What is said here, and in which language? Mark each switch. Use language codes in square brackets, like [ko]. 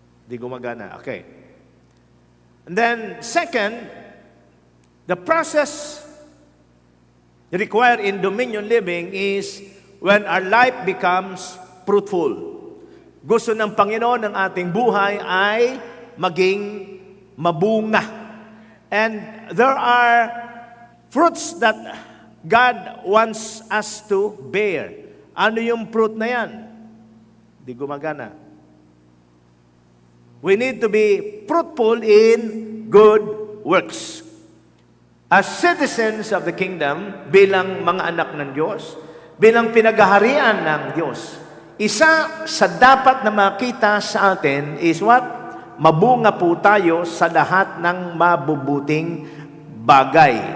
[tl] Di gumagana. Okay. [en] And then, second, the process required in dominion living is when our life becomes fruitful. [tl] Gusto ng Panginoon ng ating buhay ay maging mabunga. [en] And there are fruits that God wants us to bear. [tl] Ano yung fruit na yan? Di gumagana. [en] We need to be fruitful in good works. As citizens of the kingdom, [tl] bilang mga anak ng Diyos, bilang pinaghaharian ng Diyos, isa sa dapat na makita sa atin [en] is what? [tl] Mabunga po tayo sa lahat ng mabubuting bagay.